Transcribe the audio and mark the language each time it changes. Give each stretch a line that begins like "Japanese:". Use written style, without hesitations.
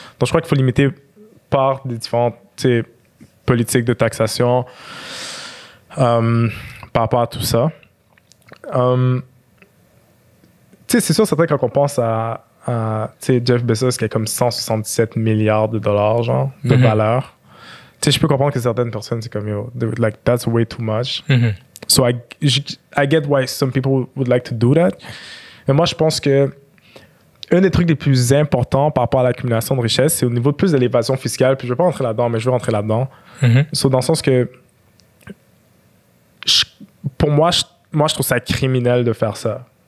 French: Donc, je crois qu'il faut limiter par des différentes, tu sais, politiques de taxation par rapport à tout ça. Tu sais, c'est sûr, c'est vrai quand on pense à Jeff Bezos qui a comme 177 milliards de dollars, genre, de valeur. Tu sais, je peux comprendre que certaines personnes, c'est comme,
English: like, that's way too much. So I get why some people would like to do that.
French: Mais moi, je pense que un des trucs les plus importants par rapport à l'accumulation de richesse, c'est au niveau plus de l'évasion fiscale. Puis je ne vais pas rentrer là-dedans, mais je veux rentrer là-dedans. So, dans le sens que, pour moi, je trouve ça criminel de faire ça.